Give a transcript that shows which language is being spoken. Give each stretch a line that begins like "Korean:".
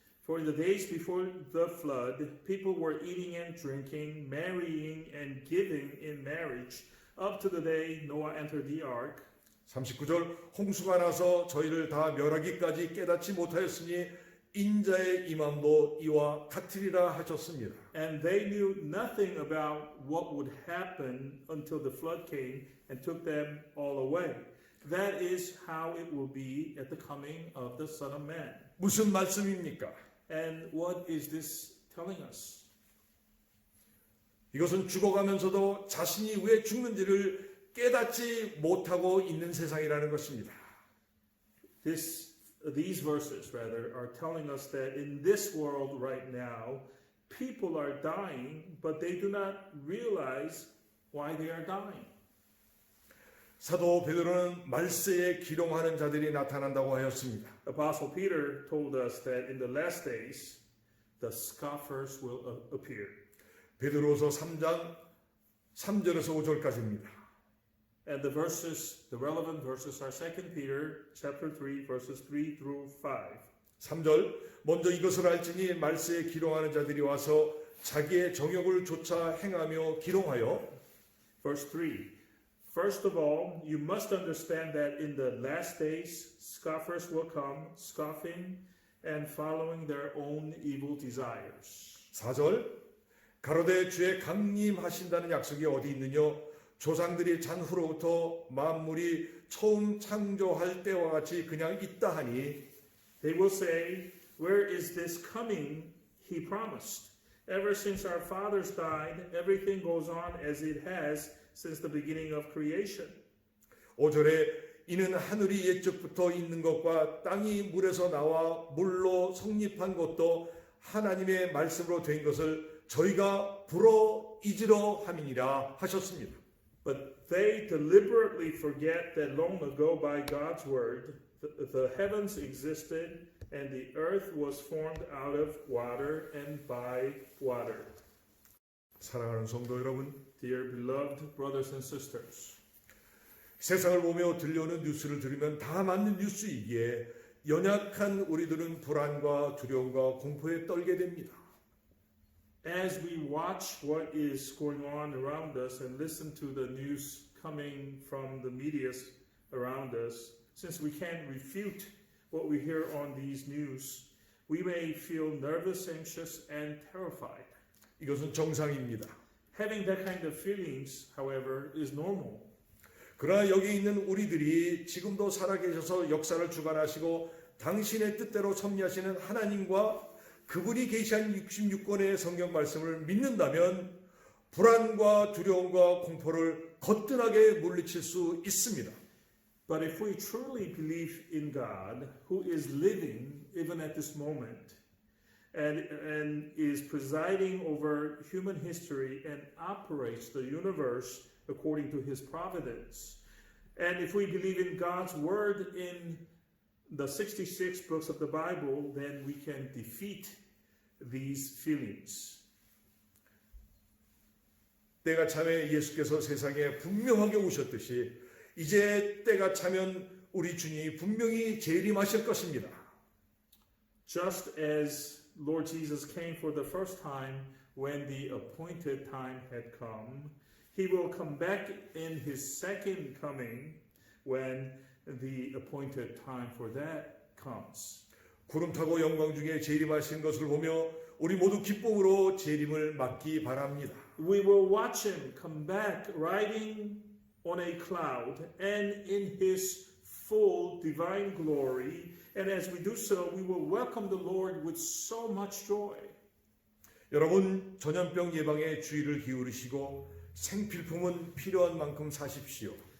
English: For in the days before the flood, people were eating and drinking, marrying and giving in marriage, up to the day Noah entered the ark.
Korean: 39절 홍수가 나서 저희를 다 멸하기까지 깨닫지 못하였으니 인자의 임함도 이와 같으리라 하셨습니다.
English: And they knew nothing about what would happen until the flood came and took them all away. That is how it will be at the coming of the Son of Man.
Korean: 무슨 말씀입니까?
English: And what is this telling us?
Korean: 이것은 죽어가면서도 자신이 왜 죽는지를 깨닫지 못하고 있는 세상이라는 것입니다.
English: These verses, rather, are telling us that in this world right now, people are dying, but they do not realize why they are dying.
Korean: 사도 베드로는 말세에 기롱하는 자들이 나타난다고 하였습니다.
English: Apostle Peter told us that in the last days, the scoffers will appear.
Korean: 베드로서 3장 3절에서 5절까지입니다.
English: And the relevant verses are 2 Peter chapter 3, verses 3 through 5.
Korean: 3절 먼저 이것을 알지니 말세에 기롱하는 자들이 와서 자기의 정욕을 쫓아 행하며 기롱하여
English: Verse 3. First of all, you must understand that in the last days, scoffers will come, scoffing and following their own evil desires.
Korean: 4절 가로되 주의 강림하신다는 약속이 어디 있느냐 조상들이 잔 후로부터 만물이 처음 창조할 때와 같이 그냥 있다 하니
English: They will say, where is this coming he promised? Ever since our fathers died, everything goes on as it has since the beginning of creation.
Korean: 5절에 이는 하늘이 옛적부터 있는 것과 땅이 물에서 나와 물로 성립한 것도 하나님의 말씀으로 된 것을 저희가 불어 잊으려 함이니라 하셨습니다.
English: But they deliberately forget that long ago by God's word, the heavens existed and the earth was formed out of water and by water.
Korean: 사랑하는 성도 여러분,
English: Dear beloved brothers and sisters,
Korean: 세상을 보며 들려오는 뉴스를 들으면 다 맞는 뉴스이기에 연약한 우리들은 불안과 두려움과 공포에 떨게 됩니다.
English: as we watch what is going on around us and listen to the news coming from the media around us, since we can't refute what we hear on these news, we may feel nervous, anxious, and terrified.
Korean: 이것은 정상입니다.
English: Having that kind of feelings, however, is normal.
Korean: 그러나 여기 있는 우리들이 지금도 살아계셔서 역사를 주관하시고 당신의 뜻대로 섭리하시는 하나님과 그분이 계시한 66권의 성경 말씀을 믿는다면 불안과 두려움과 공포를 거뜬하게 물리칠 수 있습니다.
English: But if we truly believe in God, who is living even at this moment, and is presiding over human history and operates the universe according to his providence, and if we believe in God's word in the 66 books of the Bible, then we can defeat these feelings.
Korean: 때가 차면 예수께서 세상에 분명하게 오셨듯이 이제 때가 차면 우리 주님이 분명히 재림하실 것입니다.
English: Just as Lord Jesus came for the first time when the appointed time had come, he will come back in his second coming when the appointed time for that comes.
Korean: 구름 타고 영광 중에 재림하신 것을 보며 우리 모두 기쁨으로 재림을 맞기 바랍니다.
English: We will watch him come back riding on a cloud and in his full divine glory. And as we do so, we will welcome the Lord with so much joy.
Korean: 여러분 전염병 예방에 주의를 기울이시고 생필품은 필요한 만큼 사십시오.